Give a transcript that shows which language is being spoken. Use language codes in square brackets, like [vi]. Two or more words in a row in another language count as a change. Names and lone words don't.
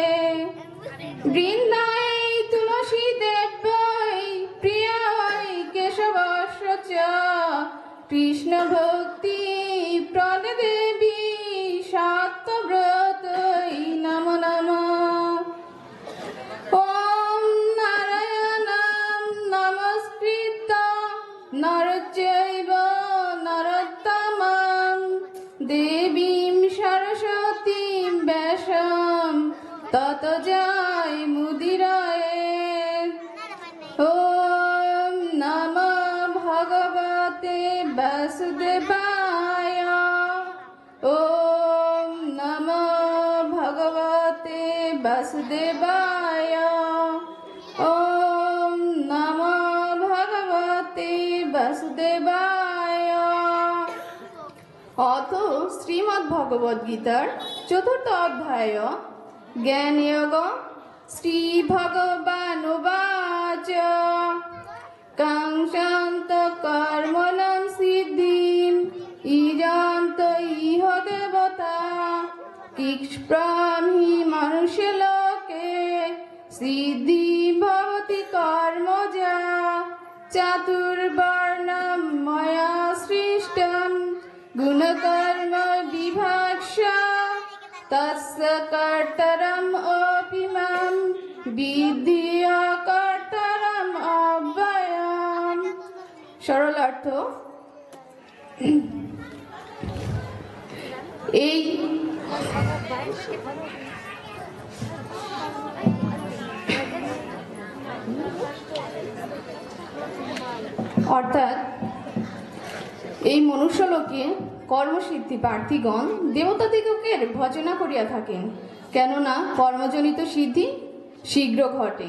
[sa] বৃন্দায় তুলসী দেব্যৈ প্রিয়ায় কেশবস্য চ কৃষ্ণ ভক্তি প্রদে দেবী সত্যব্রতৈ নমো নমঃ। ওম নারায়ণং নমস্কৃত্য নরচৈব নরোত্তমং দেবীং সরস্বতীং ব্যাসং ততো জয়মুদীরয়েৎ। ওম নমো ভগবতে বাসুদেবায়। ওম নমো ভগবতে বাসুদেবায়। ওম নমো ভগবতে বাসুদেবায়। [bn] অথ শ্রীমদ্ ভগবদ গীতার চতুর্থ অধ্যায় জ্ঞানযোগ। [sa] শ্রী ভগবানুবাচ কাঙ্ক্ষন্ত কর্মণং সিদ্ধিম ইজন্ত ইহ দেবতা কিক্ষ্প্রামি মনুষ্যলোকে সিদ্ধি ভবতি কর্মজা চাতুর্বর্ণম ময়া সৃষ্টম গুণকর্ম বিভাক্ষ্য তস্য কর্তারম অপি মাম বিদ্ধি অকর্তারম অব্যয়ম। [bn] সরলার্থ, এই অর্থাৎ এই মনুষ্যলোকে কর্মসিদ্ধি প্রার্থীগণ দেবতাদিগের ভজনা করিয়া থাকেন, কেননা কর্মজনিত সিদ্ধি শীঘ্র ঘটে।